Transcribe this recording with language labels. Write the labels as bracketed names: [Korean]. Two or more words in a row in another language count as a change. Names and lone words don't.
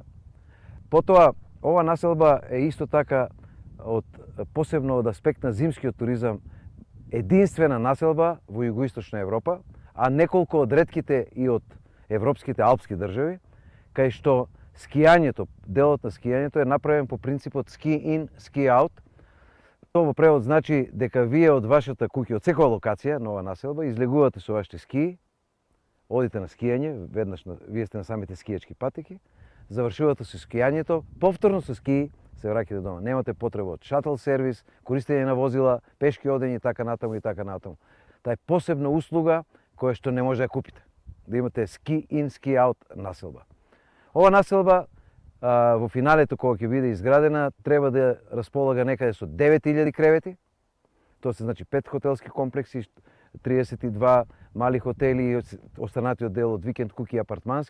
[Macedonian] Потоа, ова населба е исто така посебно од аспект на зимскиот туризам единствена населба во југоисточна Европа, а неколку од ретките и од европските алпски држави, кај што скијањето, делот на скијањето е направен по принципот [English] ski in, ski out. [Macedonian] Тоа во превод значи дека вие од вашата куќа, од секоја локација на оваа населба, излегувате со вашите скии, одите на скијање, веднаш вие сте на самите скијачки патеки, завршувате со скијањето, повторно со скии се враќате дома. Немате потреба од шатл сервис, користење на возила, пешки одење и така натаму и така натаму. Таа е посебна услуга која што не може да купите. Да имате [English] ski in, ski out [Macedonian] населба. Ова населба во финалето кога ќе биде изградена треба да располага некаде со 9000 кревети. Тоа се значи 5 хотелски комплекси, 32 мали хотели и останатиот дел од викенд куќи и апартмански.